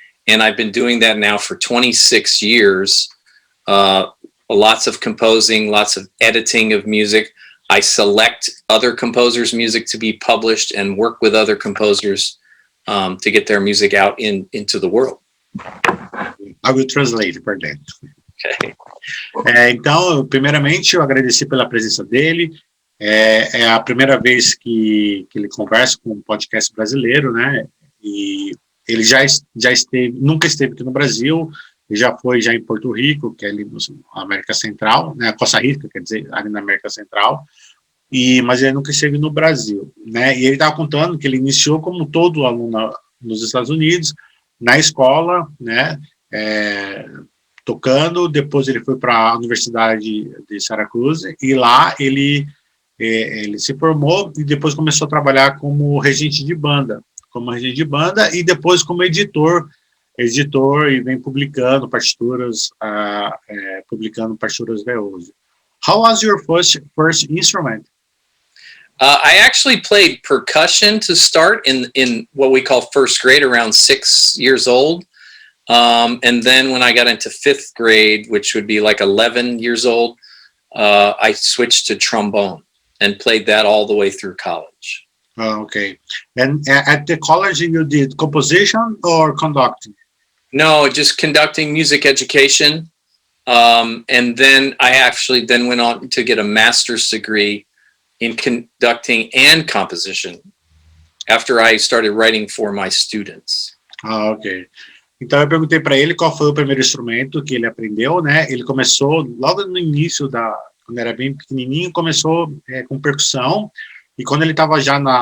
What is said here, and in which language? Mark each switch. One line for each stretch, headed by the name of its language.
English: And I've been doing that now for 26 years. Lots of composing, lots of editing of music. I select other composers' music to be published and work with other composers to get their music out into the world. I will translate for that. Okay.
Portuguese: Então, primeiramente, eu agradeci pela presença dele. É a primeira vez que ele conversa com um podcast brasileiro, né? E ele já esteve, nunca esteve aqui no Brasil. Ele já foi em Porto Rico, que é ali na América Central, né? Costa Rica, quer dizer, ali na América Central. Mas ele nunca esteve no Brasil, né? E ele estava contando que ele iniciou como todo aluno nos Estados Unidos, na escola, né? Tocando. Depois ele foi para a Universidade de Syracuse e lá ele se formou e depois começou a trabalhar como regente de banda, e depois como editor e vem publicando partituras, até hoje.
English: How was your first instrument? I actually played percussion to start in what we call first grade, around 6 years old. And then when I got into 5th grade, which would be like 11 years old, I switched to trombone and played that all the way through college. Oh, okay. And at the college, you did composition or conducting? No, just conducting music education. And then I actually then went on to get a master's degree in conducting and composition after I started writing for my students. Ah, ok.
Portuguese: Então eu perguntei para ele qual foi o primeiro instrumento que ele aprendeu, né? Ele começou logo no início quando era bem pequenininho, começou com percussão e quando ele estava já